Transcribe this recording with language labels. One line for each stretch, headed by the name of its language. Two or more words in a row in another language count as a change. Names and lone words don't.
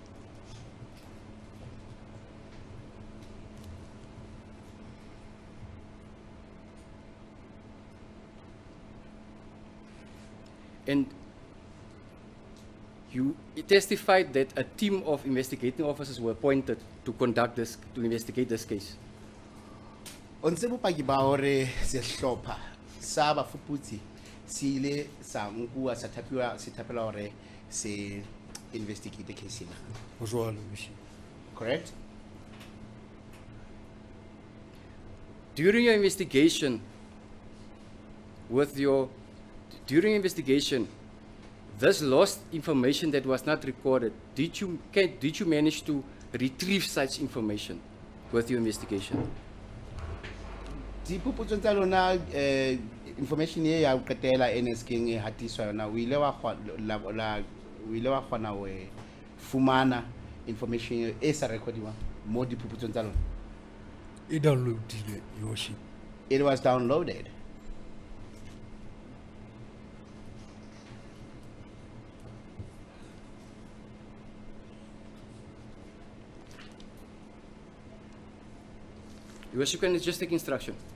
English: And you testified that a team of investigating officers were appointed to investigate this case.
Southern Sotho: On se bopaki ba hore sehlopha sa bafuputsi se ile sa nkuwa sa thapela hore se
English: investigate the case
Southern Sotho: ena. Go jwalo,
English: Your Worship. Correct? During your investigation, this lost information that was not recorded, did you manage to retrieve such information with your investigation?
Southern Sotho: Diphuputso tsa lona information e ya qetela NSK e hatiswa yona o ile wa kgona ho fumana information e sa recordwa mo diphuputso tsa lona. E downloadile,
English: Your Worship. It was downloaded. Your Worship, can just take instruction.